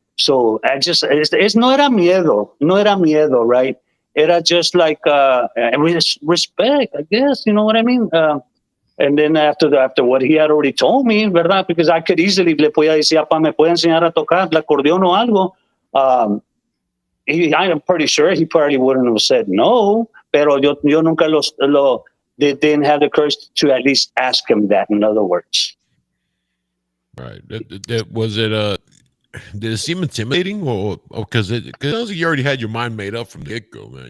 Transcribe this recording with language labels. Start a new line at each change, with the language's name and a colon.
English: So I just, no era miedo, right? Era just like respect, I guess. You know what I mean? And then after what he had already told me, ¿verdad?
Spanish: Because I could easily, le podía decir, papá, ¿me puede enseñar a tocar el acordeón o algo?
English: I'm pretty sure he probably wouldn't have said no, pero yo nunca they didn't have the courage to at least ask him that, in other words. Right. Was it did it seem intimidating, or because it sounds like you already had your mind made up from the get go, man?